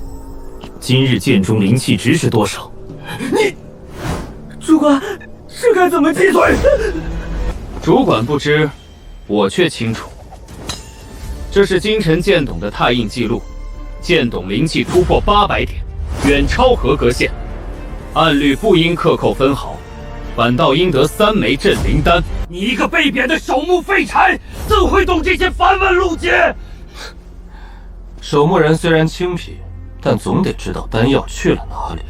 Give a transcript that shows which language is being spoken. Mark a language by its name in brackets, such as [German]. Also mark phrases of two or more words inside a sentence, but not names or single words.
[Chinese] 今日剑中灵气值是多少？你，主管，这该怎么闭嘴？主管不知，我却清楚。这是京城剑董的拓印记录，剑董灵气突破800点，遠超合格線。按律不應克扣分毫，反倒應得3枚鎮靈丹。你一個被貶的守墓廢柴，怎會懂這些繁文縟節？守墓人雖然清貧，但總得知道丹藥去了哪裡。